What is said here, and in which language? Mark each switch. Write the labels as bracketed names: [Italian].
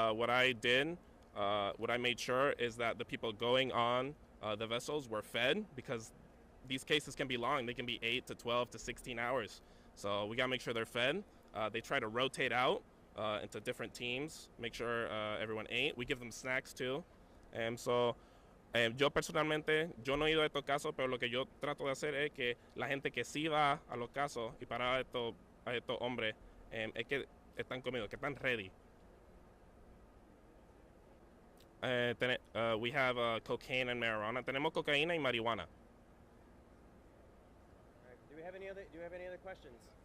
[English] What I did, what I made sure is that the people going on the vessels were fed because these cases can be long. They can be 8 to 12 to 16 hours. So we gotta make sure they're fed. They try to rotate out into different teams, make sure everyone ate. We give them snacks too. [Spanish] Yo personalmente, yo no he ido a estos casos, pero lo que yo trato de hacer es que la gente que sí va a los casos y para a estos hombres, es que están comidos, que están ready. [English] We have cocaine and marijuana. [Spanish] Tenemos cocaína y marihuana. [English] All right. Do we have any other questions?